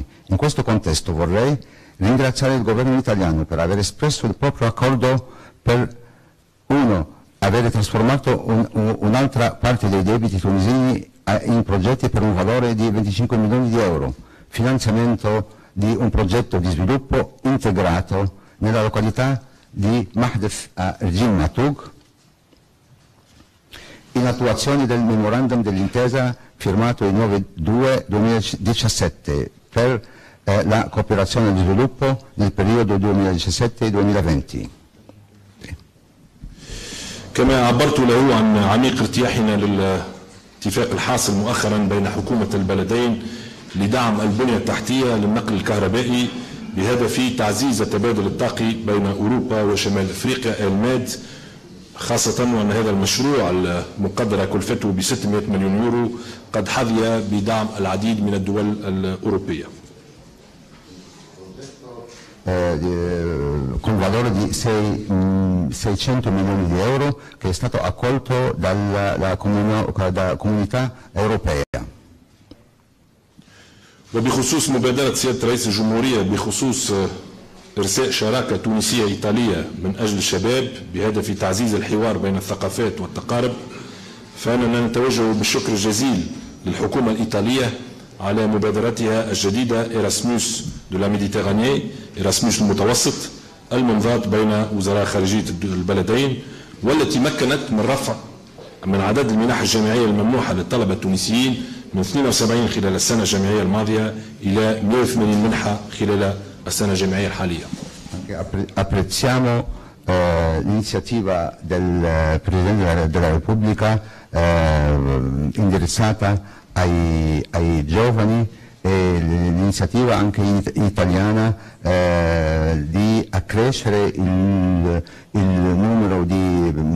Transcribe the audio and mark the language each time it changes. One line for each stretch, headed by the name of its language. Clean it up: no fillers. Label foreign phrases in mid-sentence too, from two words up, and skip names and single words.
Italian: In questo contesto vorrei ringraziare il governo italiano per aver espresso il proprio accordo per avere trasformato un'altra parte dei debiti tunisini in progetti per un valore di 25 milioni di euro, finanziamento di un progetto di sviluppo integrato nella località di Mahdef a Regin Matug, in attuazione del memorandum dell'intesa firmato il 9/2/2017 per la cooperazione allo sviluppo nel periodo 2017-2020.
Arabic: كما عبرت له عن عميق ارتياحنا للاتفاق الحاصل مؤخرا بين حكومة البلدين لدعم البنية التحتية للنقل الكهربائي بهدف تعزيز التبادل الطاقي بين أوروبا وشمال أفريقيا الماد، خاصة وأن هذا المشروع المقدرة كلفته ب 600 مليون يورو قد حظي بدعم العديد من الدول الأوروبية.
Italian: Con valore di 600 milioni di euro che è stato accolto dalla comunità europea.
Arabic: وبخصوص مبادرة سيادة رئيس الجمهورية بخصوص إرساء شراكة تونسية إيطالية من أجل الشباب بهدف تعزيز الحوار بين الثقافات والتقارب، فإننا نتوجه بالشكر الجزيل للحكومة الإيطالية على مبادرتها الجديدة إيراسموس دو لا ميديتيراني، إيراسموس المتوسط المنضاد بين وزراء خارجية البلدين، والتي مكنت من رفع من عدد المنح الجامعية الممنوحة للطلبة التونسيين من 72 خلال السنة الجامعية الماضية إلى 180 منحة خلال السنة الجامعية الحالية.
Italian: Apprezziamo l'iniziativa del Presidente della Repubblica indirizzata ai giovani e l'iniziativa anche italiana di accrescere il numero di